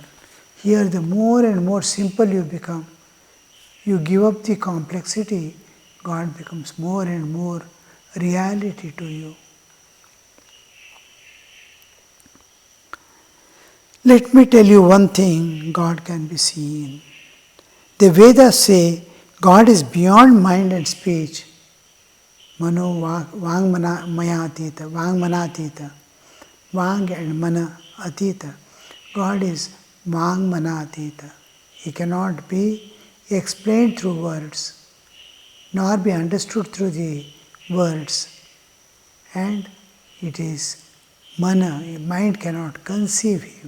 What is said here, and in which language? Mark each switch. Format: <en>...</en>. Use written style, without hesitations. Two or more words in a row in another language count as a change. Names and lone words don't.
<en>Here the more and more simple you become, you give up the complexity, God becomes more and more reality to you. Let me tell you one thing, God can be seen. The Vedas say God is beyond mind and speech.</en> <sa>मनो वाङ् माया अतीत, वाङ् मन अतीत, वाङ् and मन अतीत.</sa> <en>God is</en> <sa>वाङ् मन अतीत.</sa> <en>He cannot be explained through words, nor be understood through the words. And it is Mana, mind cannot conceive Him.</en>